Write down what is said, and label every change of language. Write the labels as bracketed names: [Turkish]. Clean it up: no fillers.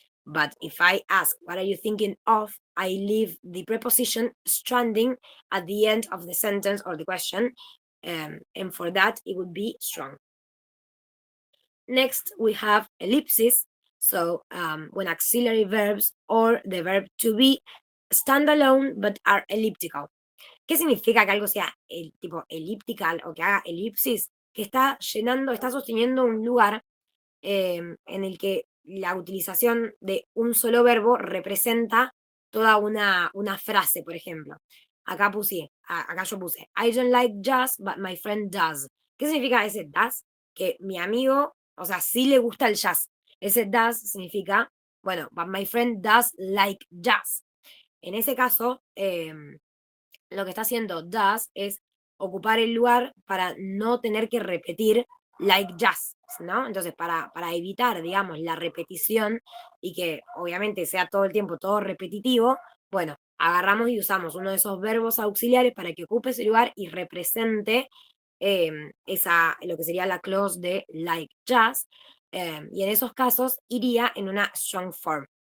[English] But if I ask, what are you thinking of? I leave the preposition stranding at the end of the sentence or the question. And for that, it would be strong. Next, we have ellipsis. So when auxiliary verbs or the verb to be stand alone but are elliptical. [Spanish] ¿Qué significa que algo sea tipo elliptical o que haga elipsis? Que está llenando, está sosteniendo un lugar en el que la utilización de un solo verbo representa toda una frase, por ejemplo. Acá yo puse, [English] I don't like jazz, but my friend does. [Spanish] ¿Qué significa ese does? Que mi amigo, o sea, sí le gusta el jazz. Ese does significa, bueno, [English] but my friend does like jazz. [Spanish] En ese caso, lo que está haciendo does es ocupar el lugar para no tener que repetir [English] like jazz, [Spanish] ¿no? Entonces, para evitar, digamos, la repetición y que obviamente sea todo el tiempo todo repetitivo, bueno, agarramos y usamos uno de esos verbos auxiliares para que ocupe ese lugar y represente lo que sería la clause de [English] like jazz, [Spanish] y en esos casos iría en una strong form.